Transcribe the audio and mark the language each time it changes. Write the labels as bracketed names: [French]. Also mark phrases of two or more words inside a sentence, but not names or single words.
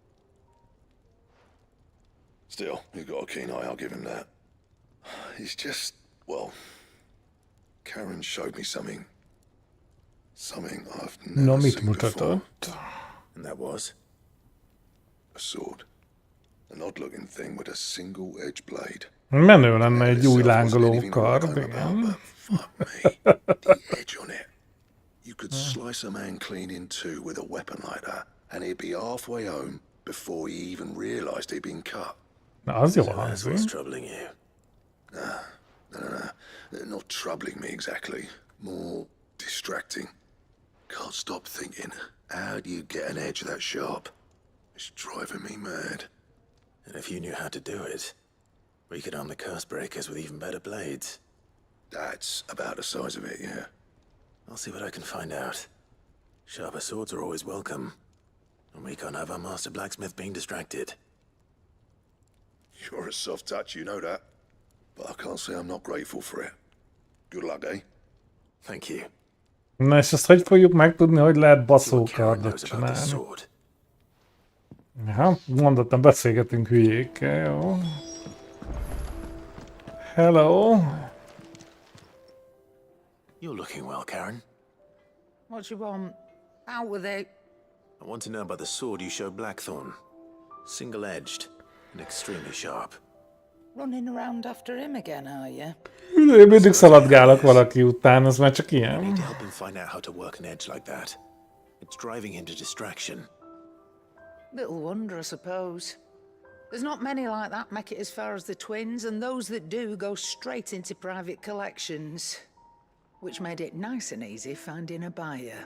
[English] Still, he's got a keen eye, I'll give him that. He's just, well, Karen showed me something. Something I've never seen before. And that was? A sword. An odd-looking thing with a single-edged blade. [Hungarian] Menő lenne egy új [English] Itself wasn't [Hungarian] lángoló [English] anything to write [Hungarian] kard, [English] home about, [Hungarian] igen. [English] but fuck me, the edge on it. You could slice a man clean in two with a weapon like that, and he'd be halfway home before he even realised he'd been cut. [Hungarian] Na, az jó [English] So that's [Hungarian] hangzik. [English] what's troubling you. No. Not troubling me exactly. More distracting. Can't stop thinking, how do you get an edge that sharp? It's driving me mad. And if you knew how to do it, we could arm the curse breakers with even better blades. That's about the size of it, yeah. I'll see what I can find out. Sharper swords are always welcome. And we can't have our master blacksmith being distracted. You're a soft touch, you know that. But I can't say I'm not grateful for it. Good luck, eh? Thank you. [Hungarian] Na és ezt hogy fogjuk megtudni, hogy lehet [English] See what Karen [Hungarian] baszókardot [English] knows about this [Hungarian] csinálni? [English] sword. [Hungarian] Ja, mondottam, beszélgetünk hülyékkel, jó? [English] Hello? You're looking well, Karen. What do you want? Out with it. I want to know about the sword you showed Blackthorn. Single-edged and extremely sharp. Running around after him again, are you? [Hungarian] Én mindig szaladgálok valaki után, az már csak [English] I [Hungarian] ilyen. [English] need to help him find out how to work an edge like that. It's driving him to distraction. Little wonder, I suppose. There's not many like that make it as far as the twins, and those that do go straight into private collections. Which made it nice and easy finding a buyer.